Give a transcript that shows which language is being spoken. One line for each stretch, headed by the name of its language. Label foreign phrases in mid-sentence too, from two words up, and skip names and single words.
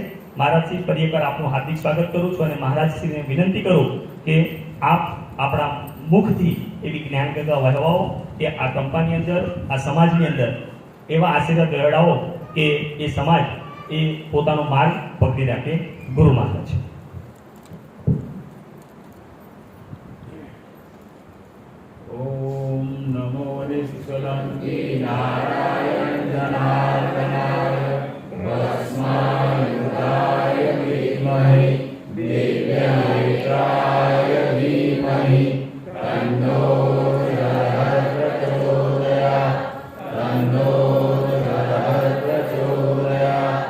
Gujarati: મહારાજશ્રી, ફરી એકવાર આપનું હાર્દિક સ્વાગત કરું છું અને મહારાજશ્રીને વિનંતી કરું કે આપ આપણા મુખથી એવી જ્ઞાન ગંગા વહેવાઓ કે આ કંપાની અંદર, આ સમાજની અંદર એવા આશીર્વાદ વેડાવો કે એ સમાજ એ પોતાનો માર્ગ પકડી રાખે. ગુરુ મહારાજ.
Sanskrit: ओम नमो निष्कलंकी नारायण जनार्दनाय भस्मायुधाय विद्महे दिव्यनेत्राय धीमहि तन्नो प्रचोदयात् तन्नो प्रचोदयात्.